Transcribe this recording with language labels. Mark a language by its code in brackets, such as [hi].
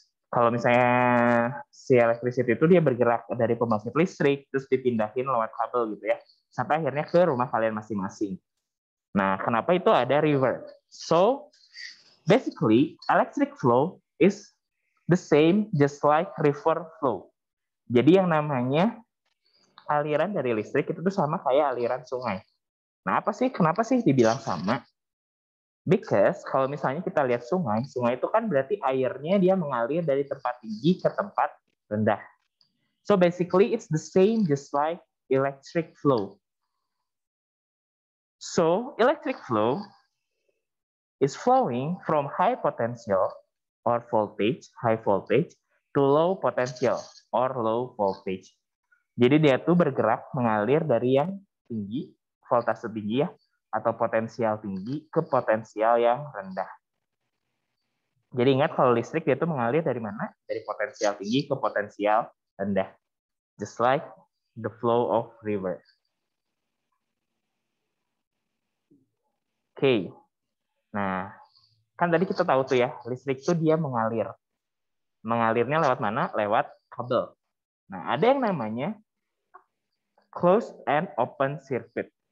[id] Kalau misalnya si electricity itu dia bergerak dari pembangkit listrik, terus dipindahin lewat kabel gitu ya, sampai akhirnya ke rumah kalian masing-masing. Nah, kenapa itu ada river? [en] So, basically, electric flow is the same just like river flow. [id] Jadi yang namanya aliran dari listrik itu tuh sama kayak aliran sungai. Nah, kenapa sih dibilang sama? [en] Because [id] kalau misalnya kita lihat sungai itu kan berarti airnya dia mengalir dari tempat tinggi ke tempat rendah. [en] So basically it's the same just like electric flow. So electric flow is flowing from high potential or voltage, high voltage, to low potential or low voltage. [id] Jadi dia tuh bergerak mengalir dari yang tinggi, voltase tinggi ya, atau potensial tinggi ke potensial yang rendah. Jadi ingat kalau listrik dia tuh mengalir dari mana? Dari potensial tinggi ke potensial rendah. [en] Just like the flow of river. [id] Oke. Nah, kan tadi kita tahu tuh ya, listrik tuh dia mengalir. Mengalirnya lewat mana? Lewat kabel. Nah, ada yang namanya closed and open circuit.